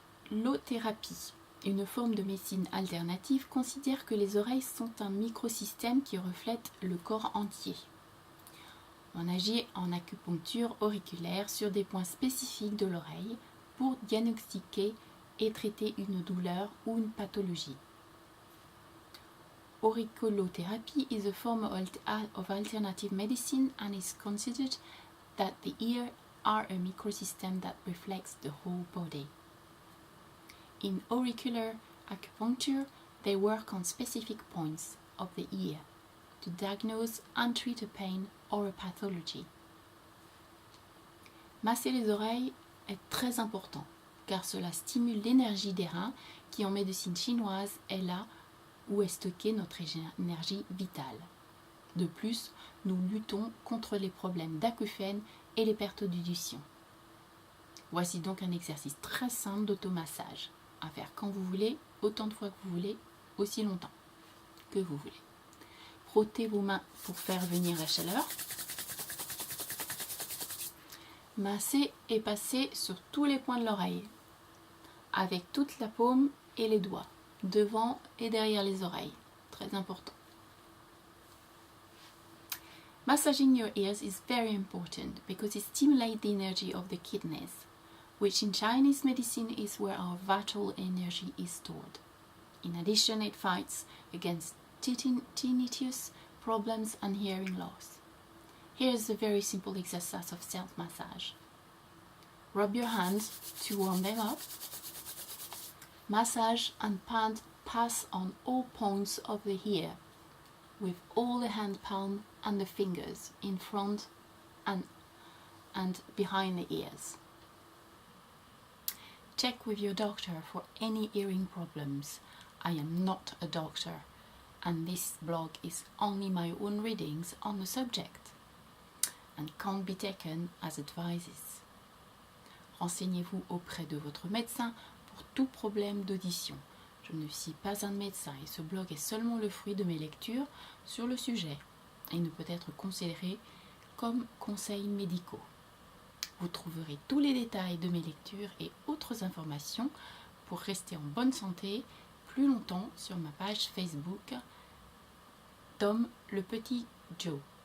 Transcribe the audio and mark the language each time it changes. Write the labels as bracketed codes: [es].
[fr] L'auriculothérapie, une forme de médecine alternative, considère que les oreilles sont un microsystème qui reflète le corps entier. On agit en acupuncture auriculaire sur des points spécifiques de l'oreille pour diagnostiquer et traiter une douleur ou une pathologie. [en] Auriculotherapy is a form of alternative medicine and is considered that the ear are a microsystem that reflects the whole body. In auricular acupuncture, they work on specific points of the ear to diagnose and treat a pain or a pathology. [fr] Masser les oreilles est très important car cela stimule l'énergie des reins qui en médecine chinoise est là où est stockée notre énergie vitale. De plus, nous luttons contre les problèmes d'acouphènes et les pertes d'audition. Voici donc un exercice très simple d'automassage à faire quand vous voulez, autant de fois que vous voulez, aussi longtemps que vous voulez. Frottez vos mains pour faire venir la chaleur. Massez et passez sur tous les points de l'oreille, avec toute la paume et les doigts, devant et derrière les oreilles. Très important. [en] Massaging your ears is very important because it stimulates the energy of the kidneys, which in Chinese medicine is where our vital energy is stored. In addition, it fights against tinnitus problems and hearing loss. Here is a very simple exercise of self-massage. Rub your hands to warm them up. Massage and pass on all points of the ear, with all the hand palm and the fingers in front and behind the ears. Check with your doctor for any hearing problems. I am not a doctor, and this blog is only my own readings on the subject and can't be taken as advices. [fr] Renseignez-vous auprès de votre médecin pour tout problème d'audition. Je ne suis pas un médecin et ce blog est seulement le fruit de mes lectures sur le sujet et ne peut être considéré comme conseils médicaux. Vous trouverez tous les détails de mes lectures et autres informations pour rester en bonne santé plus longtemps sur ma page Facebook Tom le Petit Joe.